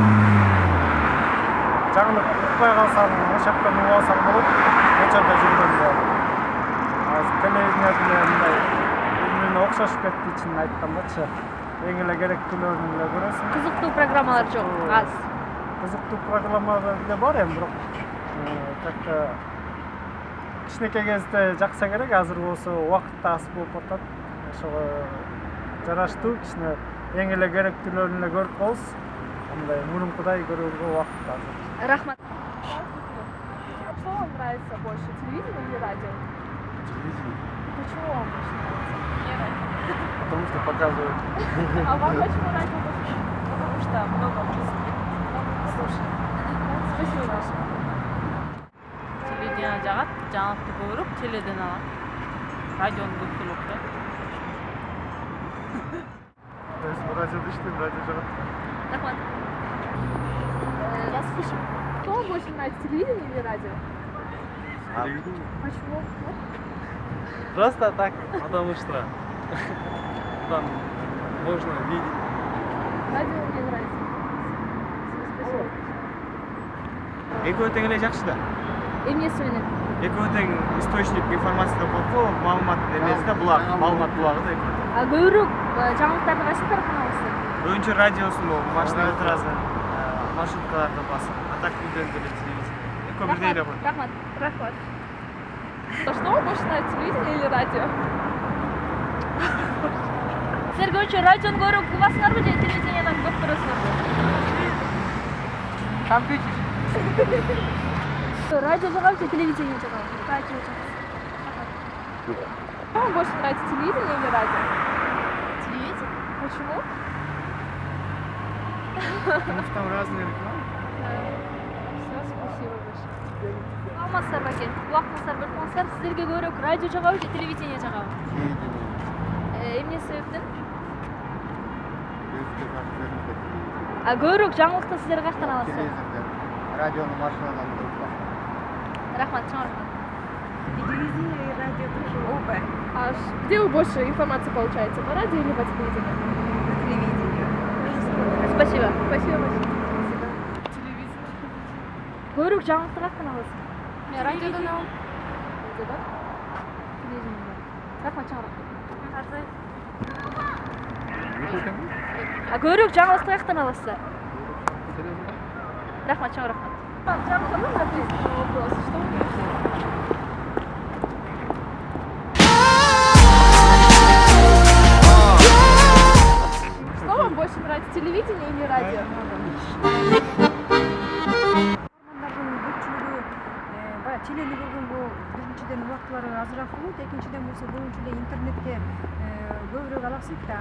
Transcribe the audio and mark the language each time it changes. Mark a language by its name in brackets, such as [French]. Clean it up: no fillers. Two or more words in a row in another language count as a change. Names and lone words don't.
[Kyrgyz] Жаңылык укпай калсаң, ошоктон угуп алсаң болот. Көчөдө жүргөндө. Азыр телевидение деле мындай бири-бирине окшошуп кетти, чынын айткандачы. Эң эле керектүүлөрүн эле көрөсүң. Кызыктуу программалар жок, аз. Кызыктуу программалар деле бар эми, бирок как-то кичинекей кезде жакса керек, азыр болсо убакыт аз болуп атат. Ошого жараштуу кичине эң эле керектүүлөрүн эле көрүп коебуз. Андай мурункудай көрүүгө убакыт азыр. Рахмат. [Russian] Что вам нравится больше, телевидение или радио? Телевидение. Почему вам больше нравится? Потому что показывают. А вам почему радио больше? Потому что много музыки. Слушай. Спасибо большое. [Kyrgyz] Телевидение жагат, жаңылыкты көбүрөөк теледен алам. Радиону көп деле окуйм. Радиода иштейм, радио жагат. Рахмат. [Russian] Я слышу. Что вам больше нравится, телевидение или радио? Телевидение. Почему? Просто так, потому что там можно видеть. Радио мне нравится. Спасибо. [Kyrgyz] Экөө тең эле жакшы да. Эмнеси менен? Экөө тең [Russian] источник информацияда [Kyrgyz] болот го, маалымат эмеси да булак, маалымат булагы да экөө. А көбүрөөк жаңылыктарды кайсы тараптан аласыз? Көбүнчө радиосун машинада отурасың, маршруткаларда басып, а так үйдөн деле телевизор. Экөө бирдей эле го. Рахмат. Рахмат. [Russian] Что вам больше нравится, телевидение или радио? [Kyrgyz] Силер көбүнчө радиону көбүрөөк угасыңарбы же телевидениядон көп көрөсүңөрбү? Компьютер. Радио жагабы же телевидение жагабы? Радио жагабы. [Russian] Что вам больше нравится, телевидение или радио? Телевидение? Почему? Потому что там разные рекламы. Все, спасибо большое. [Kyrgyz] Саламатсыздар баке. Убактыңыздар бөлүп коңуздар. Силерге көбүрөөк радио жагабы же телевидение жагабы? Эмне себептен? А көбүрөөк жаңылыкты силер каяктан аласыздар? Радиону машинадан көрүп. Рахмат, чоң рахмат. [Russian] Телевидение и радио тоже оба. А где вы больше информации получаете, по радио или по телевидению? По телевидению. Спасибо. Спасибо большое. [Kyrgyz] Көбүрөөк жаңылыкты каяктан аласыз? Мен радиодан алам. Радиодан? Телевидениеден. Рахмат, чоң рахмат. А көбүрөөк жаңылыкты каяктан аласыздар? Рахмат, чоң рахмат. [Russian] Можно ответить на вопрос? Что вы думаете? Что вам больше нравится, телевидение или радио? [Kyrgyz] Баягы телени көргөнгө биринчиден убактылары азыраак болот, экинчиден болсо көбүнчө эле интернетке көбүрөөк алышат да.